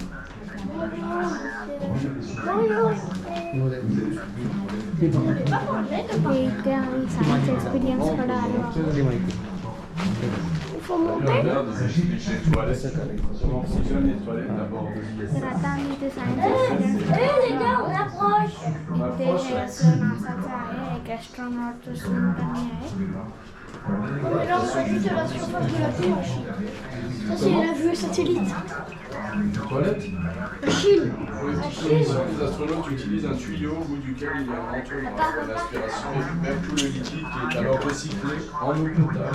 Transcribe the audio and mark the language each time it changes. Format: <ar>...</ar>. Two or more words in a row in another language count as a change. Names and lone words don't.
<en>Science experience</en> <fr>il faut monter. Les gars, on approche.</fr> <hi>एक एस्ट्रोनॉट तो स्विम करने आए</hi> <fr>mais là on va juste à la surface de la Terre. Ça c'est la vue satellite. Toilette. La Chine. Les astronautes utilisent un tuyau au bout duquel il y a un entonnoir. L'aspiration récupère tout le liquide qui est alors recyclé en eau potable.</fr>